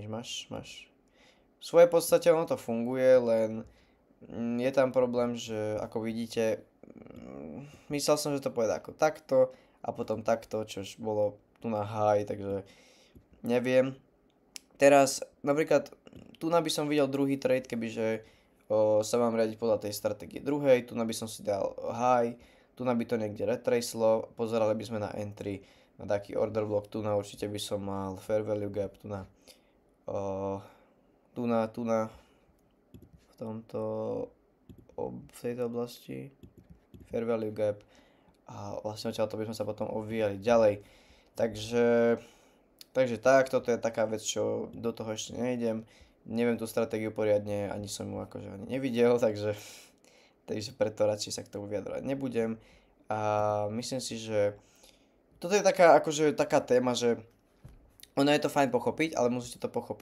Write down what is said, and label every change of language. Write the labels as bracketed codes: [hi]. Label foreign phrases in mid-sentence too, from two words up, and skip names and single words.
[sk] V svojej podstate ono to funguje, len je tam problém, že ako vidíte, myslel som, že to pôjde ako takto a potom takto, čož bolo tu na high, takže neviem. Teraz napríklad tu by som videl druhý trade, kebyže sa mám riadiť podľa tej stratégie druhej, tu by som si dal high, tu by to niekde retracelo, pozerali by sme na entry, na taký [en] order block, [sk] tu určite by som mal [en] fair value gap, [sk] v tejto oblasti [en] fair value gap [sk] a vlastne odtiaľto by sme sa potom obvíjali ďalej. Takže tak, toto je taká vec, čo do toho ešte nejdem. neviem tú stratégiu poriadne, ani som ju akože ani nevidel, takže preto radšej sa k tomu vyjadrovať nebudem. A myslím si, že toto je taká, akože taká téma, že ono je to fajn pochopiť, ale musíte to pochopiť.